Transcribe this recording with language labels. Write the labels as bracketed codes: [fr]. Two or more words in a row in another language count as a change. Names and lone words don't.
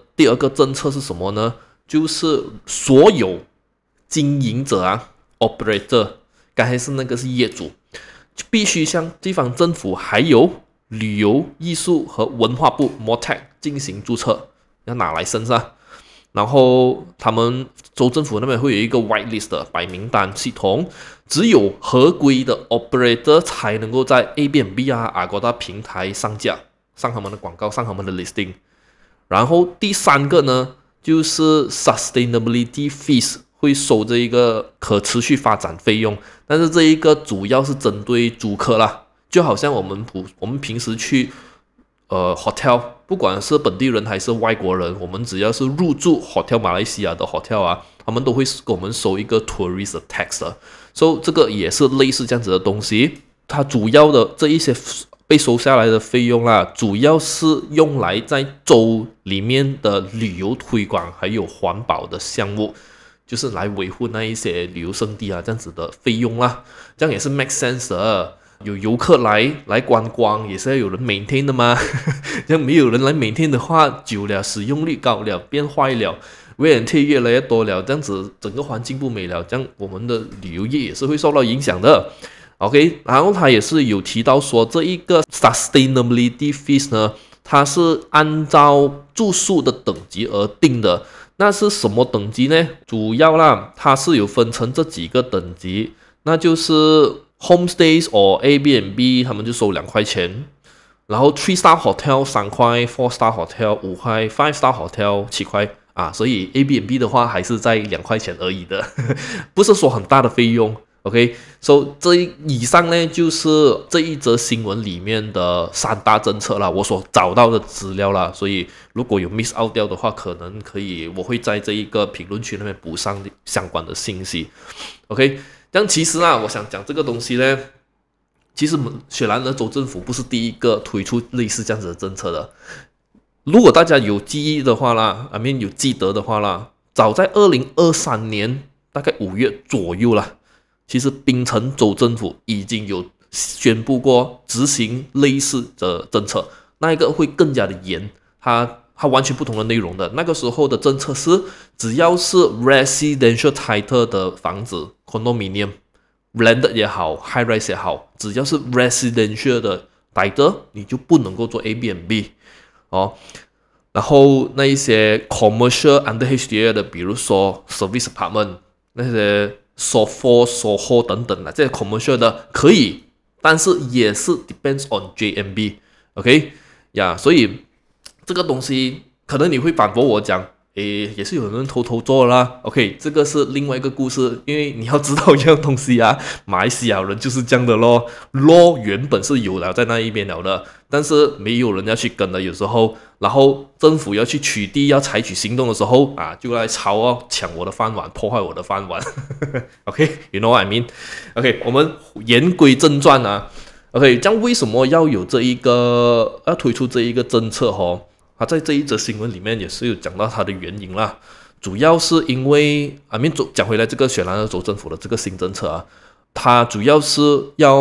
[zh] 第二個政策是什麼呢？就是所有經營者operator， 剛才是那個是業主，就必須向地方政府還有旅遊藝術和文化部 MOTAC 進行註冊，要拿來身上。然後他們州政府那邊會有一個 whitelist 的白名單系統，只有合規的 operator 才能夠在 Airbnb、Agoda 平台上架，上他們的廣告，上他們的 listing。然後第三個呢，就是 [en] sustainability fees [zh] 會收這一個可持續發展費用，但是這一個主要是針對租客啦，就好像我們平時去hotel， 不管是本地人還是外國人，我們只要是入住 hotel 馬來西亞的 hotel 他們都會給我們收一個 [en] tourist tax [zh] 的，所以這個也是類似這樣子的東西。它主要的這一些被收下來的費用啦，主要是用來在州裡面的旅遊推廣還有環保的項目，就是來維護那一些旅遊勝地這樣子的費用啦，這樣也是 [en] make sense [zh] 的。有遊客來觀光，也是要有人 maintain 的嘛。這樣沒有人來 maintain 的話，久了使用率高了，變壞了， [en] wear and tear [zh] 越來越多了，這樣子整個環境不美了，這樣我們的旅遊業也是會受到影響的。OK， 然後他也是有提到說，這一個 [en] sustainability fees [zh] 呢，它是按照住宿的等級而定的。那是什麼等級呢？主要啦，它是有分成這幾個等級，那就是 [en] homestays or Airbnb [zh] 他們就收2塊錢，然後 3-star hotel 3塊 ， [en] 4-star hotel [zh] 5塊， [en] 5-star hotel [zh] 7 塊所以 Airbnb 的話還是在2塊錢而已的，不是說很大的費用。 [en] OK，so [zh] 這以上呢就是這一則新聞裡面的3大政策啦，我所找到的資料啦，所以如果有 [en] miss out [zh] 掉的話，可能可以我會在這一個評論區那邊補上相關的信息。OK。但其實我想講這個東西呢，其實雪蘭莪州政府不是第一個推出類似這樣子的政策的。如果大家有記憶的話啦，有記得的話啦，早在2023年大概5月左右啦，其實檳城州政府已經有宣布過執行類似的政策，那一個會更加的嚴，它完全不同的內容的。那個時候的政策是，只要是 [en] residential title [zh] 的房子 [en] condominium landed [zh] 也好 [en] high rise [zh] 也好，只要是 residential 的 title 你就不能夠做 Airbnb 然後那一些 [en] commercial under HDA [zh] 的，比如說 [en] service apartment [zh] 那些 SOFO 等等的這些 commercial 的可以，但是也是 [en] depends on JMB OK [zh] 所以這個東西可能你會反駁我講，也是有人偷做啦。OK， 這個是另外一個故事，因為你要知道一樣東西馬來西亞人就是這樣的咯。law 原本是有了在那一邊了的，但是沒有人要去跟的，有時候，然後政府要去取締，要採取行動的時候就來搶我的飯碗，破壞我的飯碗。 [en] OK，you know what I mean？ [zh] OK， 我們言歸正傳OK， 這樣為什麼要有要推出這一個政策他在這一則新聞裡面也是有講到它的原因啦，主要是因為講回來這個雪蘭莪州政府的這個新政策它主要是要